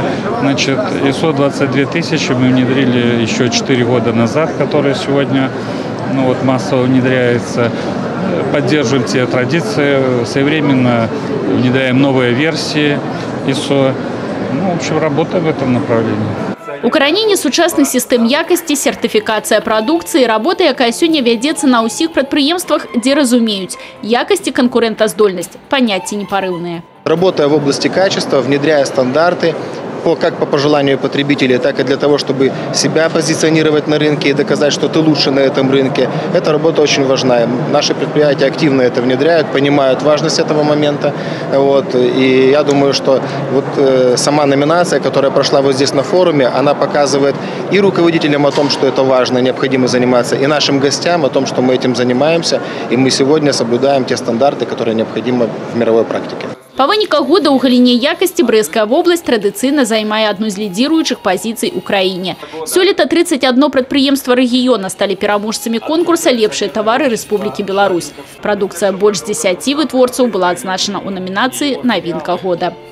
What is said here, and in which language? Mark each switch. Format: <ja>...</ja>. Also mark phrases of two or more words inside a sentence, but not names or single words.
<ru>Значит, ISO 22000 мы внедрили еще 4 года назад, который сегодня массово внедряется. Поддерживаем те традиции, своевременно внедряем новые версии ISO. В общем, работаем в этом направлении.</ru> <be>Укараненне сучасных сістэм якасці, сертыфікацыя прадукцыі, работа, якая сёння вядзецца на ўсіх прадпрыемствах, дзе разумеюць, якасць і канкурэнтаздольнасць – паняцці непарыўныя.</be> <ru>Работая в области качества, внедряя стандарты, как по пожеланию потребителей, так и для того, чтобы себя позиционировать на рынке и доказать, что ты лучше на этом рынке. Эта работа очень важна. Наши предприятия активно это внедряют, понимают важность этого момента. И я думаю, что сама номинация, которая прошла здесь на форуме, она показывает и руководителям о том, что это важно, необходимо заниматься, и нашим гостям о том, что мы этим занимаемся, и мы сегодня соблюдаем те стандарты, которые необходимы в мировой практике.</ru> <be>Па выніках года ў галіне якасці Брэсцкая вобласць традыцыйна займае адну з лідзіруючых пазіцый у краіне. Сёлета 31 прадпрыемства рэгіёна сталі пераможцамі конкурса «Лепшыя тавары Рэспублікі Беларусь». Прадукцыя больш 10 вытворцаў была адзначана ў намінацыі «Навінка года».</be>